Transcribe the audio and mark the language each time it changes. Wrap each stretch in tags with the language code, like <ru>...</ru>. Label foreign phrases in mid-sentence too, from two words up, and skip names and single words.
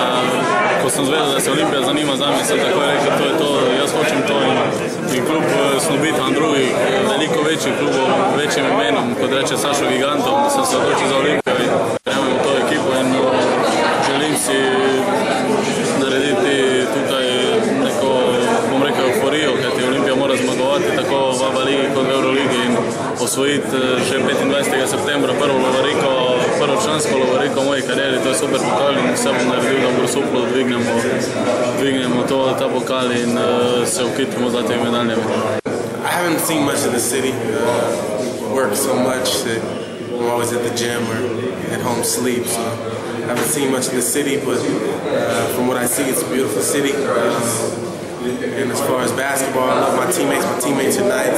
<sl>Ko sem zvedel, da se Olimpija zanima zame, sem takoj rekel, to je to, jaz hočem to in klub snobi tam drugih, veliko večjih klubov, večjim imenom, kot reče Sašo Gigantom, da sem se odločil za Olimpijo in verjamem v to ekipo in želim si narediti tukaj neko, bom rekel, euforijo, kajti Olimpija mora zmagovati tako v ABA ligi kot v Euroligi in osvojiti še 25. septembra prvo člansko lovoriko v moji karieri, to je super pokal in vse bom naredil, da v Brusuplu dvignemo ta pokal in se ukitimo za temi medaljami.</sl> <en>I haven't seen much of the city, work so much that I'm always at the gym or at home sleep, so I haven't seen much of the city, but from what I see, it's a beautiful city. And as far as basketball, I love my teammates are nice.</en>